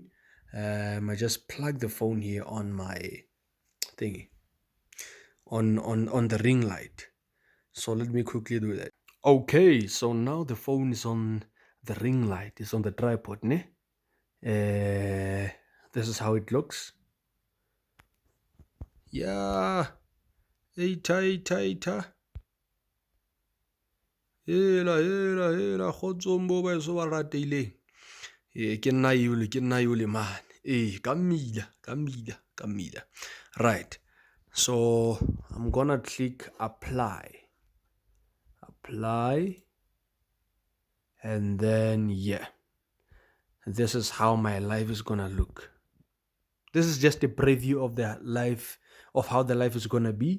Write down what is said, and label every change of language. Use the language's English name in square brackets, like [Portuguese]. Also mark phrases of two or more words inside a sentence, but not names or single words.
[English] I just plug the phone here on my thingy, on the ring light. So let me quickly do that. Okay, so now the phone is on the ring light, it's on the tripod, ne? This is how it looks. Yeah, eita. [Tswana] Hela kgotsombo ba eso ba rateileng. Ke nna yole man. Ka mmila. [English] Right. So I'm gonna click apply, and then yeah, this is how my live is gonna look. This is just a preview of the live, of how the live is gonna be.